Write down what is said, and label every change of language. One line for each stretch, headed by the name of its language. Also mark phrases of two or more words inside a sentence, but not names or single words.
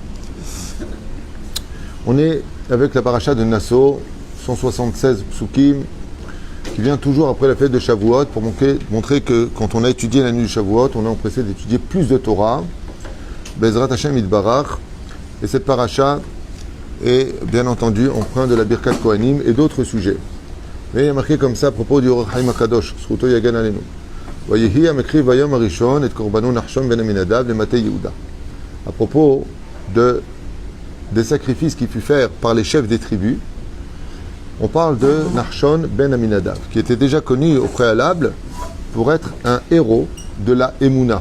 French: On est avec la paracha de Nassau, 176 psukim, qui vient toujours après la fête de Shavuot, pour montrer que quand on a étudié la nuit de Shavuot, on est empressé d'étudier plus de Torah.
Hebrew: בעזרת ה' יתברך,
French: et cette paracha est bien entendu emprunt de la
Hebrew: ברכת כהנים
French: et d'autres sujets. Mais il y a marqué comme ça à propos du Or Chaim HaKadosh,
Hebrew: זכותו יגן עלינו. ויהי המקריב ביום הראשון את קרבנו נחשון בן עמינדב למטה יהודה.
French: À propos des sacrifices qu'il fut faire par les chefs des tribus, on parle de Nachshon ben Aminadav, qui était déjà connu au préalable pour être un héros de la Emouna.